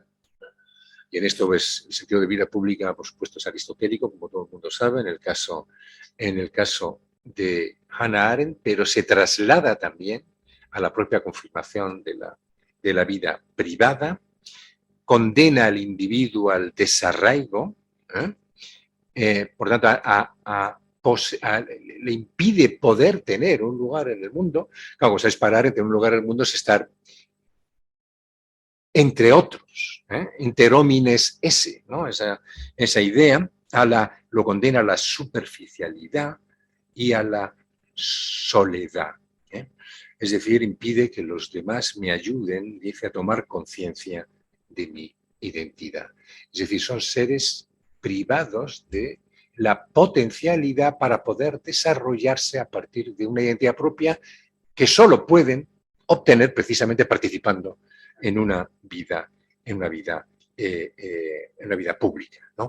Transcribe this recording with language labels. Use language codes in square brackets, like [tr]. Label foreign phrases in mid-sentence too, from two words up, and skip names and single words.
[es] Y en esto, pues, el sentido de vida pública, por supuesto, es aristotélico, como todo el mundo sabe, en el caso de Hannah Arendt, pero se traslada también a la propia confirmación de la vida privada, condena al individuo al desarraigo, por tanto, le impide poder tener un lugar en el mundo. Claro, como sabéis, para Arendt, tener un lugar en el mundo es estar entre otros, [la] inter homines esse, [es] ¿no? Esa idea lo condena a la superficialidad y a la soledad. Es decir, impide que los demás me ayuden, dice, a tomar conciencia de mi identidad. Es decir, son seres privados de la potencialidad para poder desarrollarse a partir de una identidad propia que solo pueden obtener precisamente participando en una vida pública, ¿no?